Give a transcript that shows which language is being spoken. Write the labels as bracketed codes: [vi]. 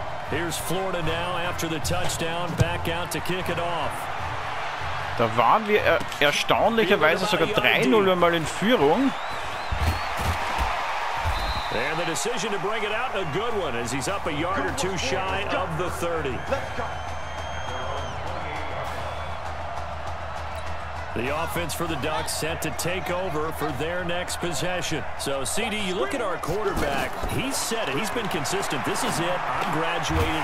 [en] Here's Florida now after the touchdown, back out to kick it off. [de] Da waren wir erstaunlicherweise sogar 3-0 einmal in Führung. [en] And the decision to bring it out, a good one, as he's up a yard or two shy of the 30. The offense for the Ducks set to take over for their next possession. So, CD, you look at our quarterback. He's said it. He's been consistent. This is it. I'm graduated.